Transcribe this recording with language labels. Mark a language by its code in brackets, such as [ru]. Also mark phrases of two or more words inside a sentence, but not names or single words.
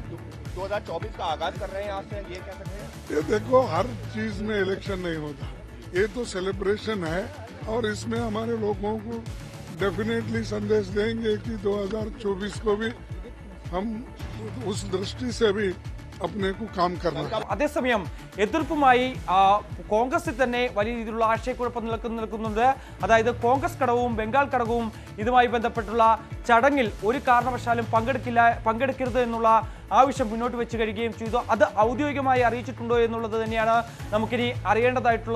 [hi] 2024 का आगाज कर रहे हैं यहाँ से, ये क्या कर रहे हैं? ये देखो, हर चीज में इलेक्शन नहीं होता, ये तो सेलिब्रेशन है और इसमें हमारे लोगों को डेफिनेटली संदेश देंगे कि 2024 को भी हम उस दृष्टि से भी अपने को काम करना। [ml] അതേസമയം എതിർപ്പുമായി കോൺഗ്രസിൽ തന്നെ വലിയ രീതിയിലുള്ള ആശയക്കുഴപ്പം നിൽക്കുന്നുണ്ട്. അതായത് കോൺഗ്രസ് ഘടകവും ബംഗാൾ ഘടകവും ഇതുമായി ബന്ധപ്പെട്ടുള്ള ചടങ്ങിൽ ഒരു കാരണവശാലും പങ്കെടുക്കരുത് എന്നുള്ള ആവശ്യം മുന്നോട്ട് വെച്ച് കഴിയുകയും ചെയ്തു. അത് ഔദ്യോഗികമായി അറിയിച്ചിട്ടുണ്ടോ എന്നുള്ളത് തന്നെയാണ് നമുക്കിനി അറിയേണ്ടതായിട്ടുള്ളത്.